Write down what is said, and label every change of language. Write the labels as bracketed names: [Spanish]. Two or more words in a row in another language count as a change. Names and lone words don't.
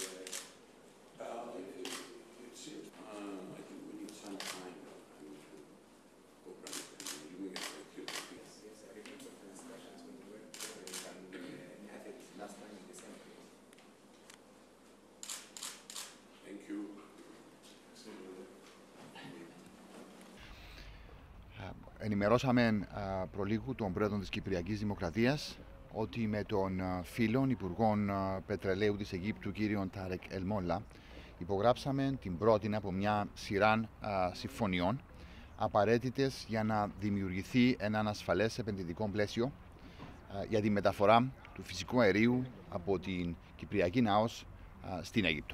[English] I think we need some time to program it and doing it like you. yes, I remember the discussions when we were had it last time in December. Thank you. [Greek] ενημερώσαμε προλίγου τον πρόεδρο της Κυπριακής Δημοκρατίας ότι με τον φίλον Υπουργών Πετρελαίου της Αιγύπτου, κύριον Τάρεκ Ελμόλα, υπογράψαμε την πρώτη από μια σειρά συμφωνιών απαραίτητες για να δημιουργηθεί ένα ασφαλές επενδυτικό πλαίσιο για τη μεταφορά του φυσικού αερίου από την Κυπριακή Ναός στην Αίγυπτο.